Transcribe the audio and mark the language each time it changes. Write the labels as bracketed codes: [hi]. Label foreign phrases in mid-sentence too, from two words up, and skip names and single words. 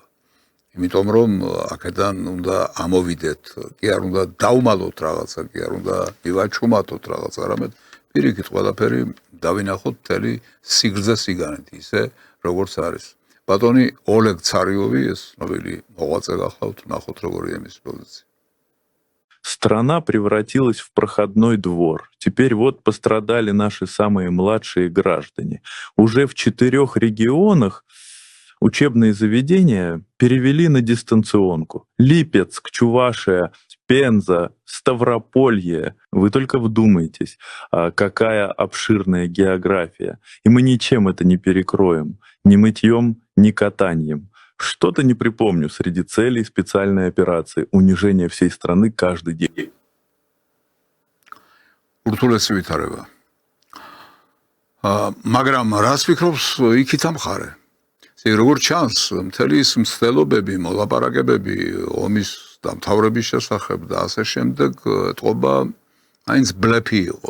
[ka] იმიტომ რომ აქედან უნდა ამოვიდეთ, კი არ უნდა დავმალოთ რაღაცა, კი არ უნდა მივაჩუმატოთ რაღაცა, არამედ პირიქით ყველაფერი დავინახოთ მთელი სიგრძე სიგანით, ისე როგორც არის. ბატონი ოლეგ ცარიოვი, ეს ცნობილი მოღვაწე გახლავთ, ნახოთ როგორია მისი პოზიცია. [ru] Страна превратилась в проходной двор. Теперь вот пострадали наши самые младшие граждане. Уже в 4 регионах учебные заведения перевели на дистанционку. Липецк, Чувашия, Пенза, Ставрополье. Вы только вдумайтесь, какая обширная география. И мы ничем это не перекроем. Ни мытьем, ни катанием. Что-то не припомню среди целей специальной операции. Унижение всей страны каждый день. [ka] ურთულესი ვითარება. მაგრამ რას ვიქრობს იქით ამხარე? როგორც ჩანს, მთელი ის მცდელობები, მოლაპარაკებები ომის დამთავრების შესახებ და ასე შემდეგ ეთყობა მაინც ბლეფი იყო.